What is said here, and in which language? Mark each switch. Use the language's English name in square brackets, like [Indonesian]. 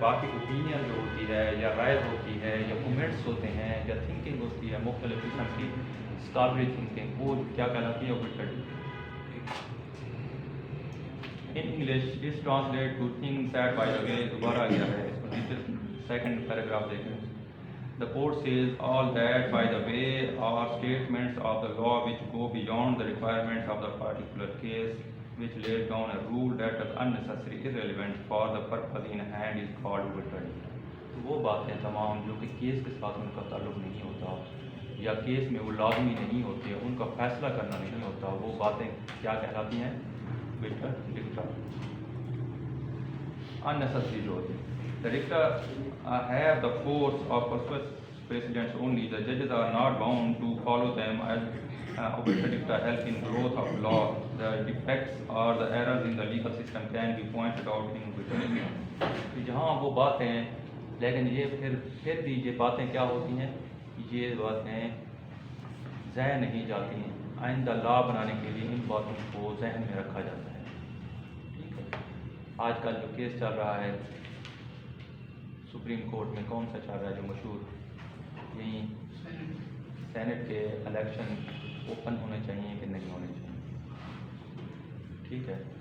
[Hindi] बाकी ओपिनियन जो होती है या राय होती है या कमेंट्स होते हैं या थिंकिंग होती है, मुख्तलिफ किस्म की स्कॉलरी थिंकिंग, वो क्या कहलाती है, obiter dicta. [English] In English this translate to things said by the way. [Hindi] दोबारा गया है इसको, नीचे सेकंड पैराग्राफ देखें. [English] The court says all that by the way are statements of the law which go beyond the requirements of the particular case, which lays down a rule that is unnecessary, irrelevant for the purpose in hand is called obiter dicta. [Hindi] तो वो बातें तमाम जो कि case के साथ उनका ताल्लुक नहीं होता या केस में वो लाजमी नहीं होती है, उनका फैसला करना नहीं होता, वो बातें क्या कहलाती हैं, obiter dicta. Unnecessary जो होती है. [English] The dicta have the force of persuasive precedents only. The judges are not bound to follow them as obiter dicta help in growth of law. The defects or the errors in the legal system can be pointed out in obiter dicta. [Hindi] जहाँ वो बातें, लेकिन ये फिर भी ये बातें क्या होती हैं, ये बातें ज़हन नहीं जाती हैं. आइंदा लॉ बनाने के लिए इन बातों को जहन में रखा जाता है, ठीक है. आजकल जो केस चल रहा है सुप्रीम कोर्ट में, कौन सा चल रहा है जो मशहूर, यही सेनेट के इलेक्शन ओपन होने चाहिए कि नहीं होने चाहिए, ठीक है.